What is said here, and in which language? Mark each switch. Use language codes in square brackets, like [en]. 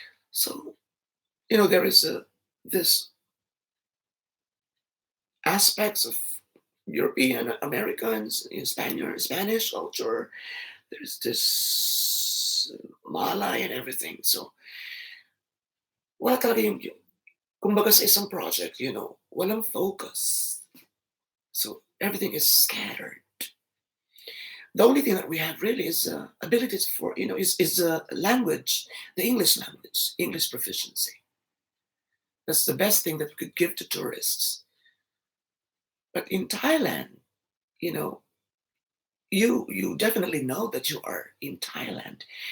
[en] So, there is this aspects of European Americans, Spanish culture. There's this Malay and everything. [tl] So, wala talaga kumbaga sa isang project, walang focus. [en] So, everything is scattered. The only thing that we have really is abilities for, is language, the English language, English proficiency. That's the best thing that we could give to tourists. But in Thailand, you know, you definitely know that you are in Thailand.